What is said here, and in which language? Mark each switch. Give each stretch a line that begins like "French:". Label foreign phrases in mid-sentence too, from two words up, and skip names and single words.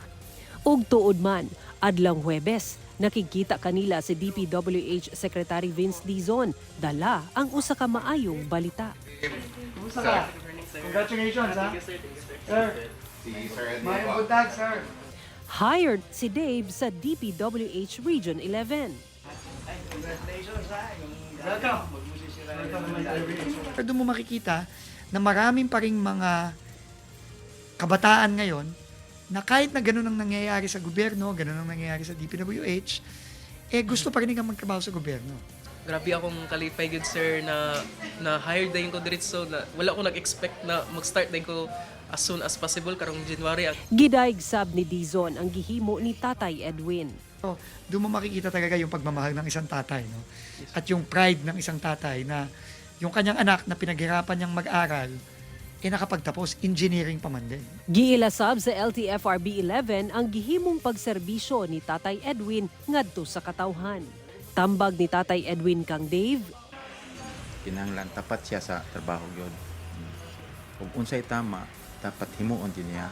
Cebuano: Ug tuod man, adlang Huwebes,
Filipino: nakikita kanila
Cebuano: si DPWH Secretary Vince Dizon dala ang usa ka maayong balita. Kumusta ka? Congratulations, ha? Sir, mayang buntag, sir. Hired si Dave sa DPWH Region 11. Congratulations, ha? Welcome.
Filipino: Doon mo makikita na maraming pa ring mga kabataan ngayon na kahit na ganun ang nangyayari sa gobyerno, ganun ang nangyayari sa DPWH, gusto pa rin nga magtrabaho sa gobyerno.
Cebuano: Grabe akong kalipay good sir na hired din ko diretso na wala ko nag-expect na mag-start din ko
English: as soon as possible
Cebuano: karong January. Gidaig sab ni Dizon ang gihimo ni Tatay Edwin.
Filipino: So, doon mo makikita talaga yung pagmamahal ng isang tatay, no? At yung pride ng isang tatay na yung kanyang anak na pinaghirapan niyang mag-aral, nakapagtapos, engineering pa man din.
Cebuano: Giilasab sa LTFRB 11 ang gihimong pagserbisyo ni Tatay Edwin ngadto sa katawhan. Tambag ni Tatay Edwin kang Dave, Kinahanglan tapat siya sa trabaho gyud. Ug unsay tama, dapat himuon din niya.